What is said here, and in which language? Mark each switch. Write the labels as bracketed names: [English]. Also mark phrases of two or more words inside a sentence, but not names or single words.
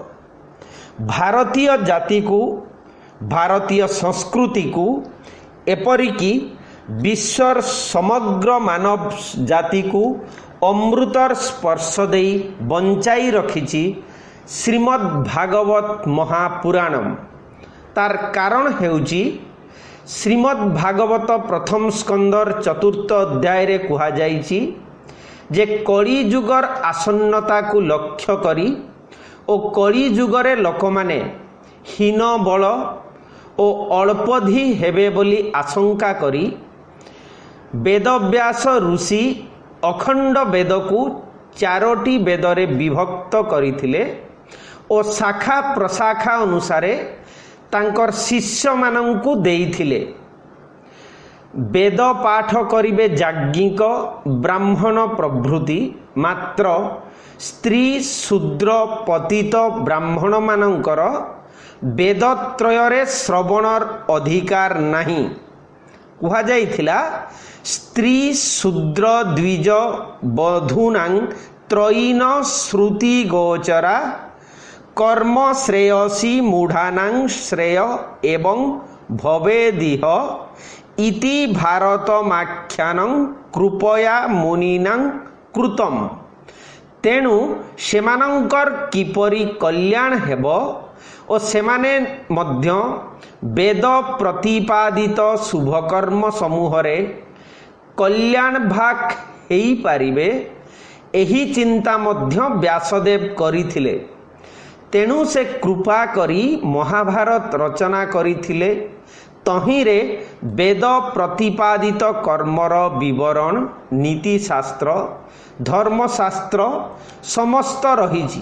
[Odia] ଭାରତୀୟ ଜାତି କୁ, ଭାରତୀୟ ସଂସ୍କୃତି କୁ, ଏପରିକି ବିଶ୍ୱର ସମଗ୍ର ମାନବ ଜାତି କୁ ଅମୃତର ସ୍ପର୍ଶ ଦେଇ ବଞ୍ଚାଇ ରଖିଛି ଶ୍ରୀମଦ୍ ଭାଗବତ ମହାପୁରାଣମ। ତାର କାରଣ ହେଉଛି ଶ୍ରୀମଦ୍ ଭାଗବତ ପ୍ରଥମ ସ୍କନ୍ଧର ଚତୁର୍ଥ ଅଧ୍ୟାୟ ରେ କୁହା ଯାଇଛି ଯେ କଳି ଯୁଗର ଆସନ୍ନତା କୁ ଲକ୍ଷ୍ୟ କରି ଓ କଳି ଯୁଗରେ ଲୋକମାନେ ହୀନ ବଳ ଓ ଅଳ୍ପଧୀ ହେବେ ବୋଲି ଆଶଙ୍କା କରି ବେଦବ୍ୟାସ ଋଷି ଅଖଣ୍ଡ ବେଦ କୁ 4ଟି ବେଦରେ ବିଭକ୍ତ କରିଥିଲେ ଓ ଶାଖା ପ୍ରଶାଖା ଅନୁସାରେ ତାଙ୍କର ଶିଷ୍ୟ ମାନଙ୍କୁ ଦେଇଥିଲେ। ବେଦ ପାଠ କରିବେ ଯାଜ୍ଞିକ, ବ୍ରାହ୍ମଣ ପ୍ରଭୃତି, ମାତ୍ର ସ୍ତ୍ରୀ ଶୂଦ୍ର ପତିତ ବ୍ରାହ୍ମଣ ମାନଙ୍କର ବେଦତ୍ରୟରେ ଶ୍ରବଣର ଅଧିକାର ନାହିଁ। କୁହା ଯାଇଥିଲା [Sanskrit] स्त्री शूद्र द्विज बधूनां त्रयीन श्रुति गोचरा कर्म श्रेयसी मूढ़ानां श्रेय एवं भवेदिह इति भारतमाख्यानं कृपया मुनिनां कृतम। [Odia] ତେଣୁ ସେମାନଙ୍କର କିପରି କଲ୍ୟାଣ ହେବ ଓ ସେମାନେ ମଧ୍ୟ ବେଦ ପ୍ରତିପାଦିତ ଶୁଭକର୍ମ ସମୂହ ରେ କଲ୍ୟାଣ ଭାଗ ହେଇ ପାରିବେ ଏହି ଚିନ୍ତା ମଧ୍ୟ ବ୍ୟାସଦେବ କରିଥିଲେ। ତେଣୁ ସେ କୃପା କରି ମହାଭାରତ ରଚନା କରିଥିଲେ। ତହିଁରେ ବେଦ ପ୍ରତିପାଦିତ କର୍ମର ବିବରଣ, ନୀତିଶାସ୍ତ୍ର, ଧର୍ମଶାସ୍ତ୍ର ସମସ୍ତ ରହିଛି।